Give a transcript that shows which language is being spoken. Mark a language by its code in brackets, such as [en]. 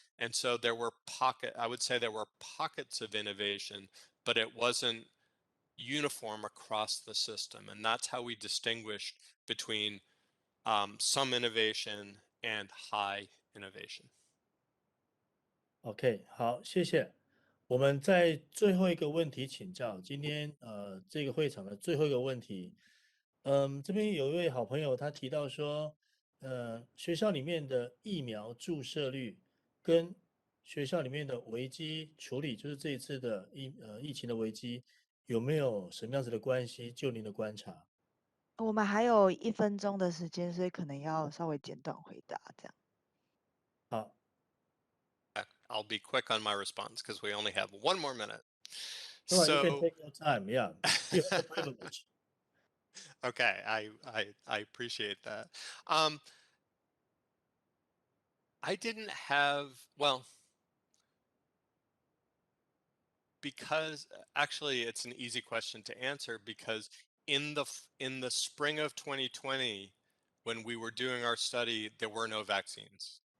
[en] And so there were I would say there were pockets of innovation, but it wasn't uniform across the system. And that's how we distinguished between some innovation and high innovation. [zh] OK， 好，谢谢。我们在最后一个问题请教，今天这个会场的最后一个问题，这边有一位好朋友他提到说，学校里面的疫苗注射率跟学校里面的危机处理，就是这一次的疫情的危机，有没有什么样子的关系？就您的观察。我们还有1分钟的时间，所以可能要稍微简短回答这样。好。 [en] I'll be quick on my response because we only have 1 more minute. All right, you can take your time. Yeah, you have the privilege. Okay, I appreciate that. I didn't have, well, because actually it's an easy question to answer because in the spring of 2020, when we were doing our study, there were no vaccines.